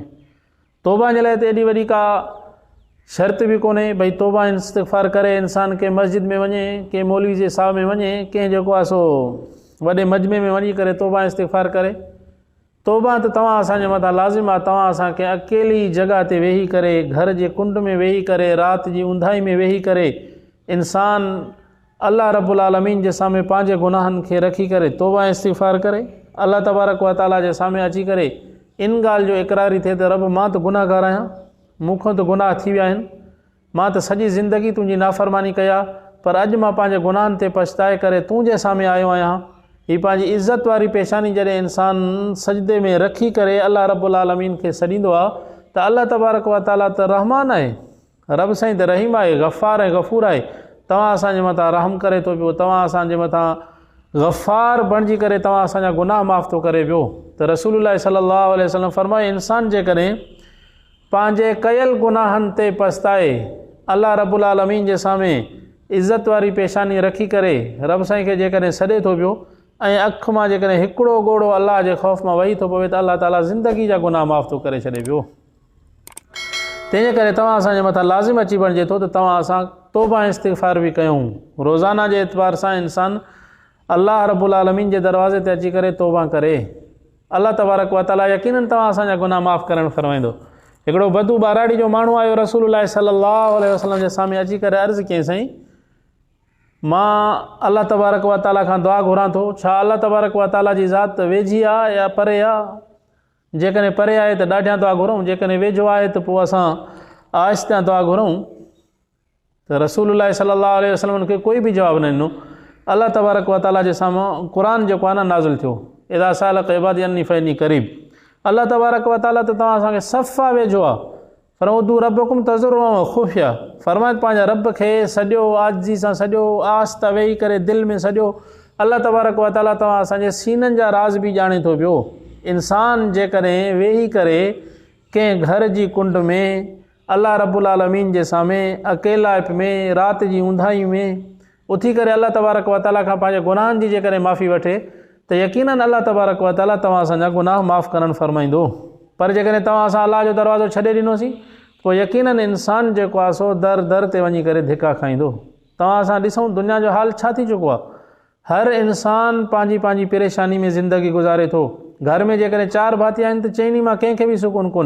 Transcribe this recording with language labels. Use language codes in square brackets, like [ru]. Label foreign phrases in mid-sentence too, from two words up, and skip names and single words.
[sd] तौबा जे लाइ त एॾी वॾी का शर्त बि कोन्हे भई तौबा इस्तिग़फ़ार करे इंसान के मस्जिद में वञे, के मौलवी जे साह में वञे, कंहिं जेको आहे सो वॾे मजमे में वञी करे तौबा इस्तिग़फ़ार करे। तौबा त तव्हां असांजे मथां लाज़िम आहे, तव्हां असांखे अकेली जॻह ते वेही करे, घर जे कुंड में वेही करे, राति जी ऊंधाई में वेही करे इंसान [ar] الله رب العالمين [sd] जे साम्हूं पंहिंजे गुनाहनि खे रखी करे तौबा इस्तिग़फ़ार करे, [ar] الله تبارك و تعالى [sd] जे साम्हूं अची करे इन ॻाल्हि जो इक़रारी थिए त रब मां त गुनाहगार आहियां, मूंखां त गुनाह थी विया आहिनि, मां त सॼी ज़िंदगी तुंहिंजी नाफ़रमानी कया, पर अॼु मां पंहिंजे गुनाहनि ते पछताए करे तूं जे साम्हूं आयो आहियां। हीअ पंहिंजी इज़त वारी पेशानी जॾहिं इंसान सजदे में रखी करे [ar] الله رب العالمين [sd] खे सॾींदो आहे त [ar] الله تبارك و تعالى [sd] त रहमान आहे, रब साईं त रहीम आहे, गफ़ार ऐं गफ़ूर आहे। तव्हां असांजे मथां रहम करे थो पियो, तव्हां असांजे मथां गफ़ार बणिजी करे तव्हां असांजा गुनाह माफ़ थो करे पियो। त [ar] رسول الله صلى الله عليه وسلم [sd] फरमायो इंसान जेकॾहिं पंहिंजे कयल गुनाहनि ते पछताए [ar] الله رب العالمين [sd] जे साम्हूं इज़त वारी पेशानी रखी करे रब साईं खे जेकॾहिं सॾे थो पियो ऐं अखि मां जेकॾहिं हिकिड़ो ॻोढ़ो अल्लाह जे ख़ौफ़ मां वही थो पवे त अल्लाह ताला ज़िंदगी जा गुनाह माफ़ थो करे छॾे पियो। तंहिंजे करे तव्हां असांजे मथां लाज़िम अची बणिजे थो त तव्हां असां तौबा इस्तिग़फ़ार बि कयूं। रोज़ाना जे एतबार सां इंसान [ar] الله رب العالمين [sd] जे दरवाज़े ते अची करे तौबा करे, [ar] الله تبارك و تعالى [sd] यकीनन तव्हां असांजा गुनाह माफ़ करणु फरमाईंदो। हिकिड़ो बदू बाराड़ी जो माण्हू आयो [ar] رسول الله صلى الله عليه وسلم [sd] जे साम्हूं अची करे अर्ज़ु कयईं साईं मां [ar] الله تبارك و تعالى [sd] खां दुआ घुरां थो, छा [ar] الله تبارك و تعالى [sd] जी ज़ात वेझी आहे या परे आहे? जेकॾहिं परे आहे त ॾाढियां दुआ घुरूं, जेकॾहिं वेझो आहे त पोइ असां आहिस्ता दुआ घुरूं। त [ar] رسول الله صلى الله عليه وسلم [sd] खे कोई बि जवाबु न ॾिनो। [ar] الله تبارك و تعالى [sd] जे साम्हूं क़ुर जेको आहे न नाज़िल थियो, [ar] إذا سألك عبادي عني فإني قريب. الله تبارك و تعالى [sd] त तव्हां असांखे सफ़ा वेझो आहे, पर [ar] ادعوا ربكم تضرعا و خفية, [sd] फरमाए पंहिंजा रब खे सॼो आजिज़ी सां सॼो आस्ता वेही करे दिलि में सॼो [ar] الله تبارك و تعالى [sd] तव्हां असांजे सीननि जा राज़ बि ॼाणे थो पियो। इंसान जेकॾहिं वेही करे कंहिं घर जी कुंड में [ar] الله رب العالمين [sd] जे सामे अकेलाइप में रात जी ऊंधाई में उथी करे [ar] الله تبارك و تعالى [sd] खां पंहिंजे गुनाहनि जी जेकॾहिं माफ़ी वठे त यकीनन [ar] الله تبارك و تعالى [sd] तव्हां असांजा गुनाह माफ़ करणु फरमाईंदो। पर जेकॾहिं तव्हां असां अल्लाह जो दरवाज़ो छॾे ॾिनोसीं पोइ यकीनन इंसान जेको आहे सो दर दर ते वञी करे धिका खाईंदो। तव्हां असां ॾिसूं दुनिया जो हाल छा थी चुको आहे। हर इंसान पंहिंजी पंहिंजी परेशानी में ज़िंदगी गुज़ारे थो। घर में जेकॾहिं 4 भाती आहिनि त चइनी मां कंहिंखे बि सुकून कोन्हे।